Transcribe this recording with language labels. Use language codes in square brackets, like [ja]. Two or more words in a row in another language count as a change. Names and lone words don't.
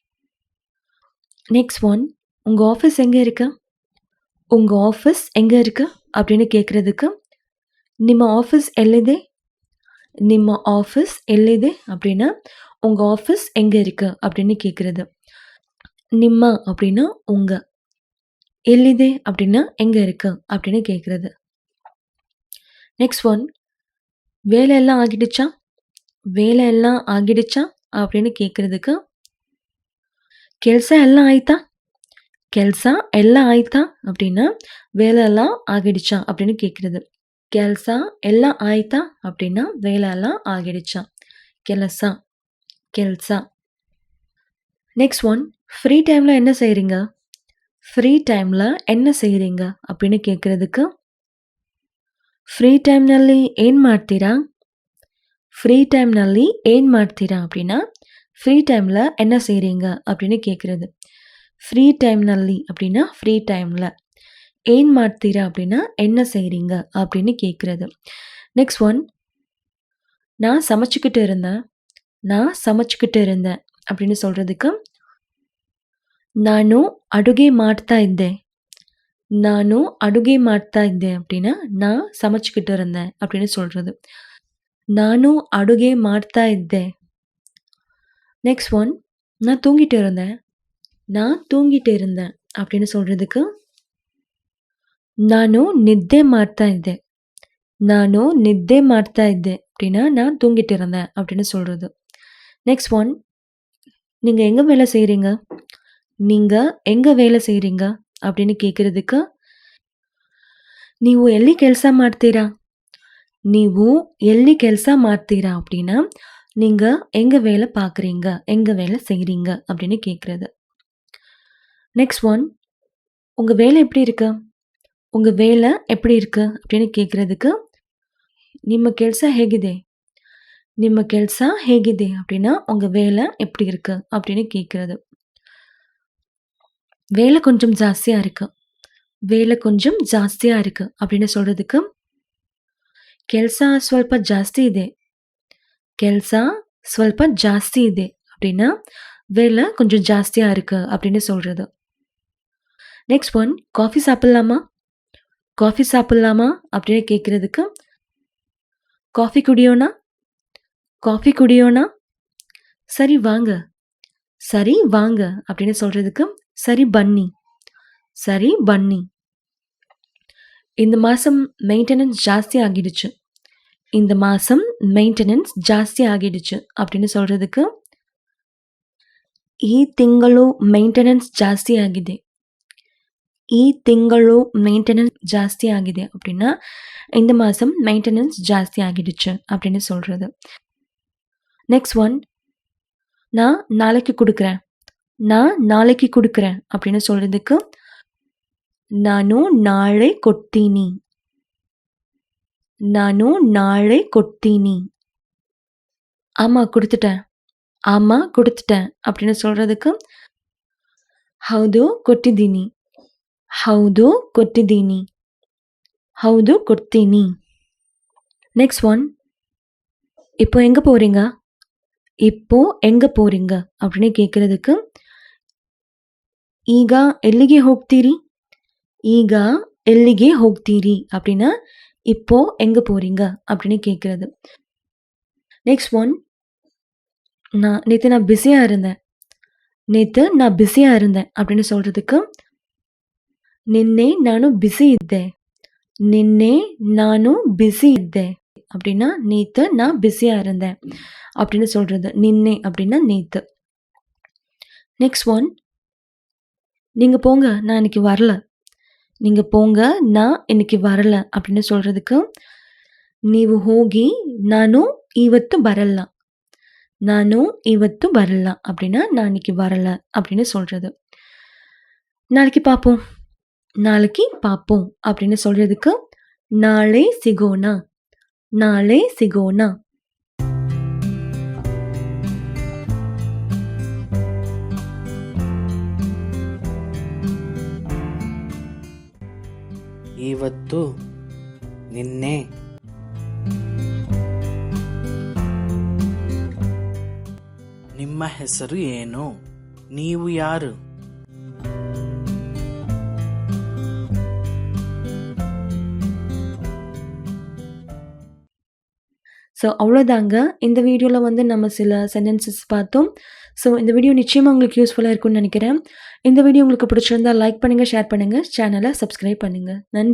[en] next one [ta] உங்கள் ஆஃபீஸ் எங்கே இருக்கு உங்கள் ஆஃபீஸ் எங்கே இருக்கு அப்படின்னு கேட்குறதுக்கு [kn] ನಿಮ್ಮ ಆಫೀಸ್ ಎಲ್ಲಿದೆ ನಿಮ್ಮ ಆಫೀಸ್ ಎಲ್ಲಿದೆ [ta] அப்படின்னா உங்கள் ஆஃபீஸ் எங்கே இருக்கு அப்படின்னு கேட்குறது. ನಿಮ್ಮ அப்படின்னா உங்க, எல்லிದೆ அப்படின்னா எங்கே இருக்கு அப்படின்னு கேட்குறது. [en] next one [ta] வேலையெல்லாம் ஆகிடுச்சா வேலையெல்லாம் ஆகிடுச்சா அப்படின்னு கேட்குறதுக்கு [kn] ಕೆಲಸ ಎಲ್ಲ ಆಯ್ತಾ ಕೆಲಸ ಎಲ್ಲ ಆಯ್ತಾ [ta] அப்படின்னா வேலையெல்லாம் ஆகிடுச்சா அப்படின்னு கேட்குறது. [kn] ಕೆಲಸ ಎಲ್ಲ ಆಯ್ತಾ [ta] அப்படின்னா வேலையெல்லாம் ஆகிடுச்சா [kn] ಕೆಲಸ ಕೆಲಸ. [en] next one free timeil [ta] என்ன செய்கிறீங்க [en] free timeil [ta] என்ன செய்கிறீங்க அப்படின்னு கேட்குறதுக்கு [kn] ಫ್ರೀ ಟೈಮ್ನಲ್ಲಿ ಏನು ಮಾಡ್ತೀರಾ ಫ್ರೀ ಟೈಮ್ನಲ್ಲಿ ಏನು ಮಾಡ್ತೀರಾ [ta] அப்படின்னா [en] free timeil [ta] என்ன செய்கிறீங்க அப்படின்னு கேட்குறது. [kn] ಫ್ರೀ ಟೈಮ್ನಲ್ಲಿ [ta] அப்படின்னா [en] free timeil, [ta] ஏன் ಮಾಡ್ತೀರಾ அப்படின்னா என்ன செய்கிறீங்க அப்படின்னு கேட்குறது. [en] next one [ta] நான் சமைச்சிக்கிட்டு இருந்தேன் நான் சமைச்சிக்கிட்டு இருந்தேன் அப்படின்னு சொல்கிறதுக்கு [kn] ನಾನು ಅಡುಗೆ ಮಾಡ್ತಾ ಇದ್ದೆ ನಾನು ಅಡುಗೆ ಮಾಡ್ತಾ ಇದ್ದೆ [ta] அப்படின்னா நான் சமைச்சிக்கிட்டு இருந்தேன் அப்படின்னு சொல்கிறது. [kn] ನಾನು ಅಡುಗೆ ಮಾಡ್ತಾ ಇದ್ದೆ. [en] next one [ta] நான் தூங்கிட்டு இருந்தேன் நான் தூங்கிட்டு இருந்தேன் அப்படின்னு சொல்கிறதுக்கு [kn] ನಾನು ನಿದ್ದೆ ಮಾಡ್ತಾ ಇದ್ದೆ ನಾನು ನಿದ್ದೆ ಮಾಡ್ತಾ ಇದ್ದೆ [ta] அப்படின்னா நான் தூங்கிட்டு இருந்தேன் அப்படின்னு சொல்கிறது. [en] next one [ta] நீங்கள் எங்கே வேலை செய்கிறீங்க நீங்கள் எங்கே வேலை செய்கிறீங்க அப்படின்னு கேட்குறதுக்கு [kn] ನೀವು ಎಲ್ಲಿ ಕೆಲಸ ಮಾಡ್ತೀರಾ ನೀವು ಎಲ್ಲಿ ಕೆಲಸ ಮಾಡ್ತೀರಾ [ta] அப்படின்னா நீங்கள் எங்கே வேலை பார்க்குறீங்க எங்கே வேலை செய்கிறீங்க அப்படின்னு கேட்குறது. [en] next one [ta] உங்கள் வேலை எப்படி இருக்கு உங்கள் வேலை எப்படி இருக்கு அப்படின்னு கேட்குறதுக்கு [kn] ನಿಮ್ಮ ಕೆಲಸ ಹೇಗಿದೆ ನಿಮ್ಮ ಕೆಲಸ ಹೇಗಿದೆ [ta] அப்படின்னா உங்கள் வேலை எப்படி இருக்கு அப்படின்னு கேட்குறது. வேலை கொஞ்சம் ஜாஸ்தியாக இருக்கு வேலை கொஞ்சம் ಜಾಸ್ತಿயாக இருக்கு அப்படின்னு சொல்கிறதுக்கு [kn] ಕೆಲಸ ಸ್ವಲ್ಪ ಜಾಸ್ತಿ ಇದೆ ಕೆಲಸ ಸ್ವಲ್ಪ ಜಾಸ್ತಿ ಇದೆ [ta] அப்படின்னா வேலை கொஞ்சம் ஜாஸ்தியா இருக்கு அப்படின்னு சொல்றது. [en] next one [ta] காஃபி சாப்பிடலாமா? காஃபி சாப்பிடலாமா அப்படின்னு கேட்கறதுக்கு [kn] ಕಾಫಿ ಕುಡಿಯೋಣ? ಕಾಫಿ ಕುಡಿಯೋಣ? [ta] சரி வாங்க. சரி வாங்க அப்படின்னு சொல்றதுக்கு [kn] ಸರಿ ಬನ್ನಿ. ಸರಿ ಬನ್ನಿ. [ta] இந்த மாசம் மெயின்டெனன்ஸ் ஜாஸ்தி ஆகிடுச்சு. இந்த மாசம் மெயின்டெனன்ஸ் ஜாஸ்தி ஆகிடுச்சு அப்படின்னு சொல்றதுக்கு [kn] ಈ ತಿಂಗಳು ಮೇಂಟೆನೆನ್ಸ್ ಜಾಸ್ತಿ ಆಗಿದೆ. ಈ ತಿಂಗಳು ಮೇಂಟೆನೆನ್ಸ್ ಜಾಸ್ತಿ ಆಗಿದೆ [ta] அப்படின்னா இந்த மாசம் மெயின்டெனன்ஸ் ஜாஸ்தி ஆகிடுச்சு அப்படின்னு சொல்றது. [en] next one [ta] நான் நாளைக்கு கொடுக்குறேன். நான் நாளைக்கு கொடுக்குறேன் அப்படின்னு சொல்றதுக்கு [kn] ನಾನು ನಾಳೆ ಕೊಡ್ತೀನಿ. ನಾನು ನಾಳೆ ಕೊಡ್ತೀನಿ. [ta] ஆமா கொடுத்துட்டேன். ஆமா கொடுத்துட்டேன் அப்படின்னு சொல்றதுக்கு [kn] ಹೌದು ಕೊಟ್ಟಿದ್ದೀನಿ. ಹೌದು ಕೊಟ್ಟಿದ್ದೀನಿ. ಹೌದು ಕೊಡ್ತೀನಿ. [en] next one [ta] இப்போ எங்க போறீங்க? இப்போ எங்க போறீங்க அப்படின்னு கேட்கறதுக்கு [kn] ಈಗ ಎಲ್ಲಿಗೆ ಹೋಗ್ತೀರಿ? ಈಗ ಎಲ್ಲಿಗೆ ಹೋಗ್ತೀರಿ [ta] அப்படின்னா இப்போ எங்க போறீங்க அப்படின்னு கேட்கறது. [en] next one [ta] நேற்று நான் பிஸியாக இருந்தேன். நேற்று நான் பிஸியாக இருந்தேன் அப்படின்னு சொல்கிறதுக்கு [kn] ನಿನ್ನೆ ನಾನು ಬಿಸಿ ಇದ್ದೆ. ನಿನ್ನೆ ನಾನು ಬಿಸಿ ಇದ್ದೆ [ta] அப்படின்னா நேற்று நான் பிஸியாக இருந்தேன் அப்படின்னு சொல்கிறது. நின்னே அப்படின்னா நேற்று. [en] next one [ta] நீங்கள் போங்க நான் இன்னைக்கு வரல. நீங்கள் போங்க நான் இன்னைக்கு வரல அப்படின்னு சொல்கிறதுக்கு [kn] ನೀವು ಹೋಗಿ ನಾನು ಇವತ್ತು ಬರಲ್ಲ. ನಾನು ಇವತ್ತು ಬರಲ್ಲ [ta] அப்படின்னா நான் இன்னைக்கு வரல அப்படின்னு சொல்கிறது. நாளைக்கு பார்ப்போம். நாளைக்கு பார்ப்போம் அப்படின்னு சொல்கிறதுக்கு [kn] ನಾಳೆ ಸಿಗೋಣ. ನಾಳೆ ಸಿಗೋಣ. ಇವತ್ತು, ನಿನ್ನೆ, ನಿಮ್ಮ ಹೆಸರು ಏನು? ನೀವು ಯಾರು? [ta] ஸோ அவ்வளோதாங்க. இந்த வீடியோவில் வந்து நம்ம சில சென்டென்சஸ் பார்த்தோம். ஸோ இந்த வீடியோ நிச்சயமாக உங்களுக்கு யூஸ்ஃபுல்லாக இருக்கும்னு நினைக்கிறேன். இந்த வீடியோ உங்களுக்கு பிடிச்சிருந்தா லைக் பண்ணுங்கள், ஷேர் பண்ணுங்கள், சேனலை சப்ஸ்கிரைப் பண்ணுங்கள்.